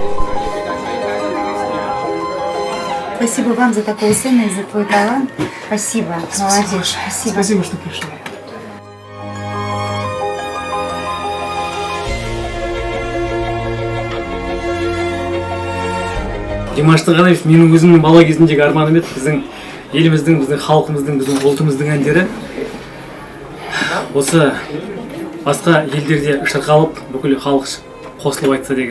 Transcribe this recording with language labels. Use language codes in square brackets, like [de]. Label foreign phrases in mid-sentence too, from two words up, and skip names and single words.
[ru] Спасибо вам за такого сына и за твой талант. Спасибо, молодец. Спасибо. Спасибо, что пришли. [kk] Димашты ғана емес, менің өзімнің бала кезімдегі арманым еді. Біздің еліміздің, біздің халқымыздың, біздің ұлтымыздың әндері осы басқа елдерде шырқалып, бүкіл халық қосылып айтса деген.